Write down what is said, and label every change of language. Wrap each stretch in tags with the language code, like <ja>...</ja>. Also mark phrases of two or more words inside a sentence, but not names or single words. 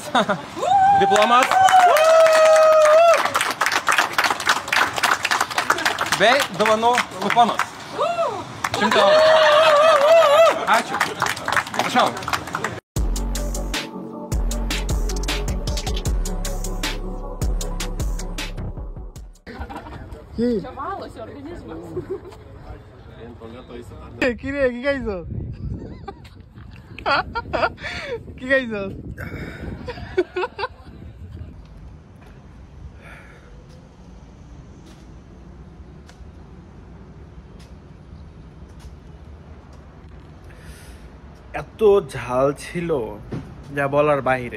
<lt>Diplomas. Bei dovanų kuponas. 100 eurų. Ačiū. Prašau.</lt> <bn>কি?</bn> <lt>Čia valosi organizmas.</lt> <bn>কিরে কি খাইছো? কি খাইছস? এত ঝাল ছিল যা বলার বাইরে।</bn>